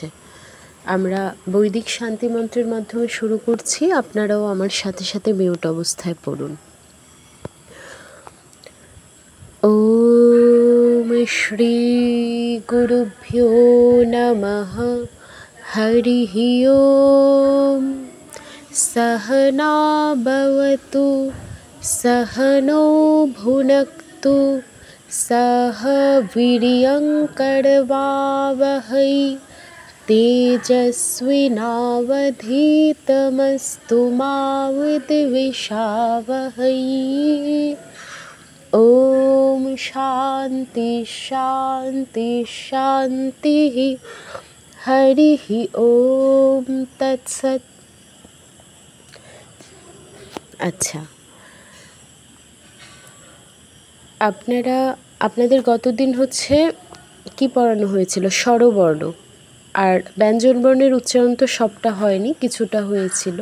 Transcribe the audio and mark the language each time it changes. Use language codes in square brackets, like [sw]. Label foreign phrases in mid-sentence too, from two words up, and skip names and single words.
[bn] আমরা বৈদিক শান্তি মন্ত্রের মাধ্যমে শুরু করছি। আপনারাও আমার সাথে সাথে মিউট অবস্থায় পড়ুন। [sa] ওম শ্রী গুরুভ্যো নমঃ। হরিঃ ওম। सहना भवतु सहनो भुनक्तु सह वीर्यङ्करवावहै तेजस्विनावधीतमस्तु मा विद्विषावहै। ॐ शान्ति शान्ति शान्तिः। हरिः ॐ तत्सत्। [bn] আচ্ছা, আপনাদের গতদিন কি পড়ানো হয়েছিল? স্বরবর্ণ আর ব্যঞ্জনবর্ণের উচ্চারণ তো সবটা হয়নি, কিছুটা হয়েছিল।